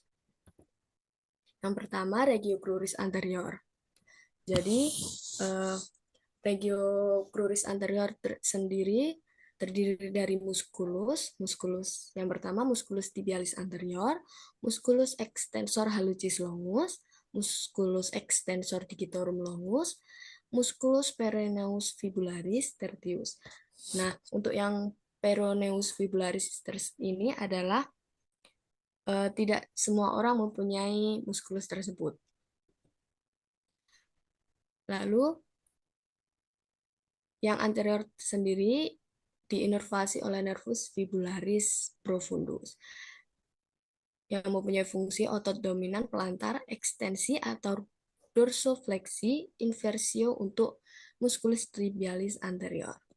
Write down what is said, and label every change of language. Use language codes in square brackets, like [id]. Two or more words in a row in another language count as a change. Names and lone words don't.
[id] Yang pertama, [la] regio cruris anterior. Jadi, regio cruris anterior [id] sendiri terdiri dari [la] musculus [id] yang pertama [la] musculus tibialis anterior, musculus extensor hallucis longus, musculus extensor digitorum longus, musculus peroneus fibularis tertius. [id] Nah, untuk yang [la] peroneus fibularis [id] ini adalah tidak semua orang mempunyai muskulus tersebut. Lalu, yang anterior sendiri diinervasi oleh [la] nervus fibularis profundus [id] yang mempunyai fungsi otot dominan pelantar, ekstensi atau dorsofleksi, inversio untuk [la] musculus tibialis anterior.